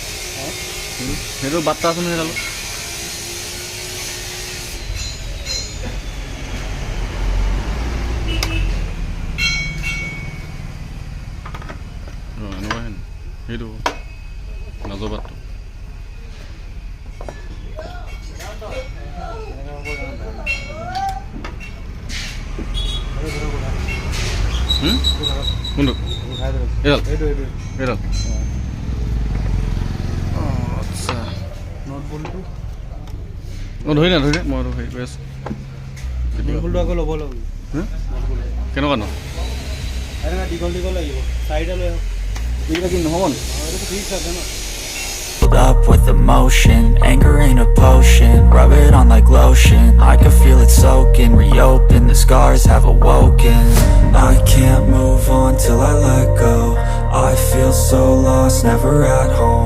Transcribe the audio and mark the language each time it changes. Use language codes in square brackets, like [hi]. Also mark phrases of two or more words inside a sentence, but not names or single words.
[as] Hedo batta asun hedalo. No, no hen. Hedo. Nazo batto. Mundur. Edal. আচ্ছা নোট বলটো ও ধৰি না মই হেৰি কৰি আছো নোট বলটো আকৌ ল'ব লাগিব হ কেনেকুৱা ন আৰে না দীঘল লাগিব সাইডে লৈ এইটা কি নহব এইটো ঠিক আছে ন [en] Up with emotion, anger ain't a potion. Rub it on like lotion, I can feel it soaking. Reopen, the scars have awoken. I can't move on till I let go. I feel so lost, never at home.